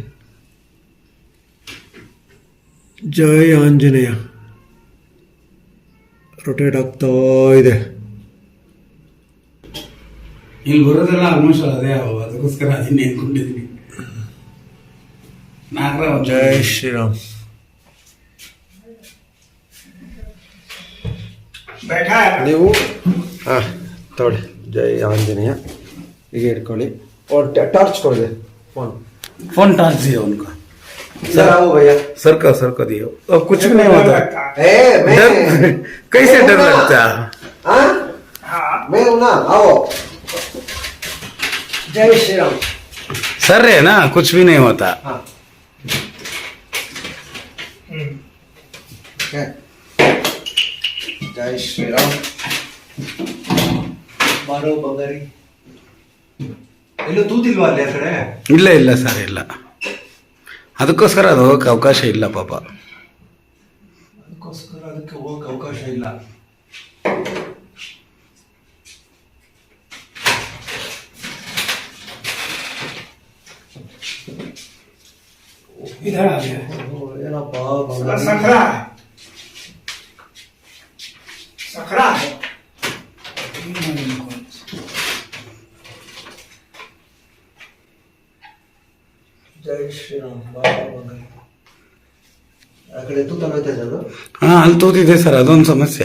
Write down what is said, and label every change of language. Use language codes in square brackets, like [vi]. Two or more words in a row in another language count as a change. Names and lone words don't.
[kn] ಜೈ ಆಂಜನೇಯ. ರೊಟೇಟ್ ಆಗ್ತಾ ಇದೆ. ಇಲ್ಲಿ ಬರೋದೆಲ್ಲ ಆಲ್ಮೋಸ್ಟ್ ಅದೇ, ಅದಕ್ಕೋಸ್ಕರ ಅದನ್ನೇ ಅನ್ಕೊಂಡಿದ್ದೀನಿ. ನಾಗರಾವ್. ಜೈ ಶ್ರೀರಾಮ್. [hi] बैठा है. [kn] ನೀವು ಹಾಂ ತಗೊಳ್ಳಿ. ಜೈ ಆಂಜನೇಯ. ಹೀಗೆ ಇಟ್ಕೊಳ್ಳಿ. [hi] और टॉर्च कर दे. [en] phone torch [hi] दिया उनका. सर आओ भैया. सर का दिया. अब कुछ भी नहीं होता. कैसे डर लगता है? मैं हूं ना, आओ. जय श्री राम. सर है ना, कुछ भी नहीं होता. हाँ. जय श्री राम. [kn] ಬಾರೋ ಬಂಗಾರಿ. ಎಲ್ಲೂ ತೂತಿಲ್ವಾ ಅಲ್ಲಿ ಆ ಕಡೆ? ಇಲ್ಲ ಸರ್, ಇಲ್ಲ. ಅದಕ್ಕೋಸ್ಕರ ಅದು ಹೋಗಕ್ಕೆ ಅವಕಾಶ ಇಲ್ಲ ಪಾಪ. ಅದಕ್ಕೆ ಹೋಗಕ್ಕೆ ಅವಕಾಶ ಇಲ್ಲ. [hi] इधर आ गया. [kn] ಏನಪ್ಪ [hi] सखरा है. [kn] ಜೈ ಶ್ರೀರಾಮ್. ಬಾರೋ ಬಂಗಾರಿ. ಆ ಕಡೆ ತೂತ ನೋಯ್ತಾ ಇದ್ದದು? ಹಾಂ, ಅಲ್ಲಿ ತೋತಿದೆ ಸರ್, ಅದೊಂದು ಸಮಸ್ಯೆ.